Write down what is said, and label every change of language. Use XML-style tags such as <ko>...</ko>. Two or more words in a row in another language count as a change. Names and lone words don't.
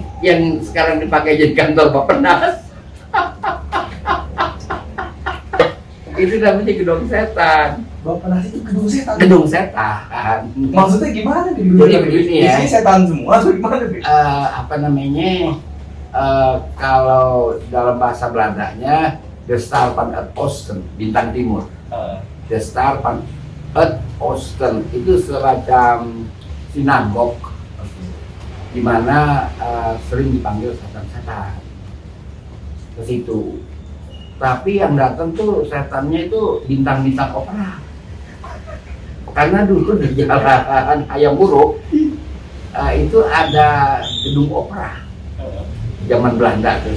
<id>Yang sekarang dipakai jadi kantor Bappenas. Itu namanya gedung setan. Bappenas itu gedung setan. Gedung setan. Maksudnya gimana nih? Jadi begini ya. Isinya setan semua atau gimana nih? Apa namanya? Kalau dalam bahasa Belandanya, De Star van het Oosten, bintang timur. De Star van het Oosten itu semacam sinagog di mana sering dipanggil setan-setan ke situ. Tapi yang datang tuh setannya itu bintang-bintang opera. Karena dulu di Jalan Hayam Buruk itu ada gedung opera zaman Belanda tuh.</id>